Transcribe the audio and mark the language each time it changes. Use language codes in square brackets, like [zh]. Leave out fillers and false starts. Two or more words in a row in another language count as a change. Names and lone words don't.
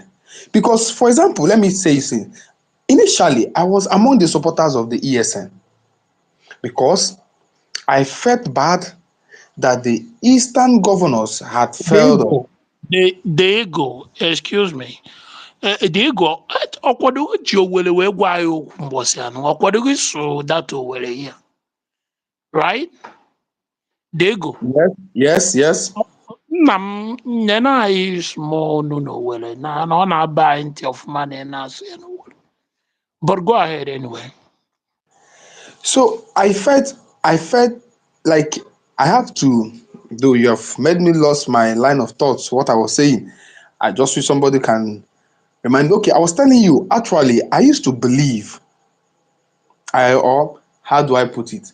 [en] Because, for example, let me say something. Initially, I was among the supporters of the ESN because I felt bad that the Eastern governors had failed us. The ego, excuse me. The ego, [ig] ọkwadogo ji Owere wee gwa anyị okwu mbọsị anọ, ọkwadogo [en] so that Owere here, right? The ego. Yes. [ig] Nna m nyere anyị small nụ n'Owere na ọ na-aba anyị ntị ọfụma na ị na-asụ ya n'Owere. [en] But go ahead anyway. So I felt like I have to, though you have made me lost my line of thoughts, what I was saying. I just wish somebody can remind me. Okay, I was telling you, actually, I used to believe, or how do I put it?